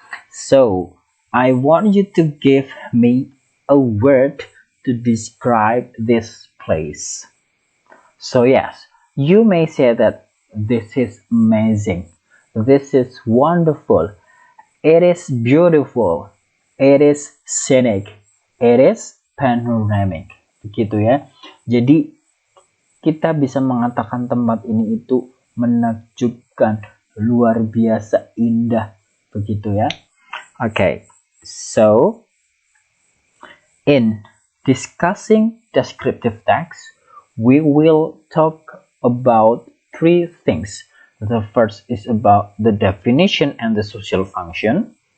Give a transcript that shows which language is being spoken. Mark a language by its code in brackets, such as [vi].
[en] So, I want you to give me a word to describe this place. So yes, you may say that this is amazing, this is wonderful, it is beautiful, it is scenic, it is panoramic. [id] Begitu ya. Jadi kita bisa mengatakan tempat ini itu menakjubkan, luar biasa indah. Begitu ya. [en] Okay, so in discussing descriptive text, we will talk about three things. The first is about the definition and the social function.